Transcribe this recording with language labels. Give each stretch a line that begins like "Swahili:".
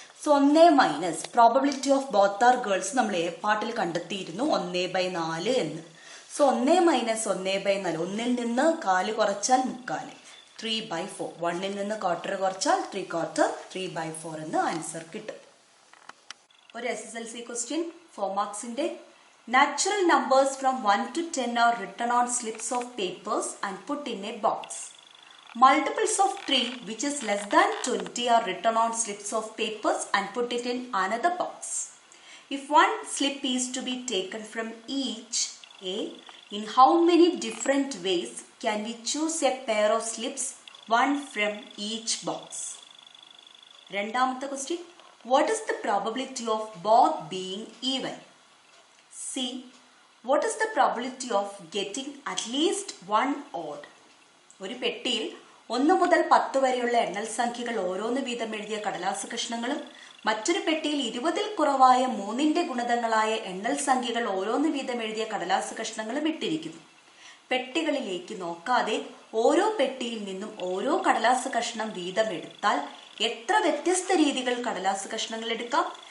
Malayalam: So 1 -
English: probability of both are girls
Malayalam: നമ്മൾ A പാർട്ടിൽ കണ്ടെത്തിയിരുന്നു 1/4 എന്ന്. സോ 1 - 1/4, 1ൽ നിന്ന് 4 കുറച്ചാൽ 3/4, 3/4. 1ൽ നിന്ന് ക്വാർട്ടർ കുറച്ചാൽ 3/4, 3/4 എന്ന് ആൻസർ കിട്ടും. ഒരു SSLC question 4 മാർക്സിന്റെ.
English: Natural numbers from 1 to 10 are written on slips of papers and put in a box. Multiples of 3 which is less than 20 are written on slips of papers and put it in another box. If one slip is to be taken from each A, in how many different ways can we choose a pair of slips, one from each box?
Malayalam: രണ്ടാമത്തെ question.
English: What is the probability of both being even? C. What is the probability of getting at least one odd?
Malayalam: ഒരു പെട്ടിയിൽ 1 മുതൽ 10 വരെയുള്ള എണ്ണൽ സംഖ്യകൾ ഓരോന്ന് വീതം എഴുതിയ കടലാസ് കഷ്ണങ്ങളും മറ്റൊരു പെട്ടിയിൽ 20ൽ കുറവായ 3ന്റെ ഗുണിതങ്ങളായ എണ്ണൽ സംഖ്യകൾ ഓരോന്ന് വീതം എഴുതിയ കടലാസ് കഷ്ണങ്ങളും ഇട്ടിരിക്കുന്നു. പെട്ടികളിലേക്ക് നോക്കാതെ ഓരോ പെട്ടിയിൽ നിന്നും ഓരോ കടലാസ് കഷ്ണം വീതം എടുത്താൽ എത്ര വ്യത്യസ്ത രീതികൾ കടലാസ് കഷ്ണങ്ങൾ എടുക്കാം?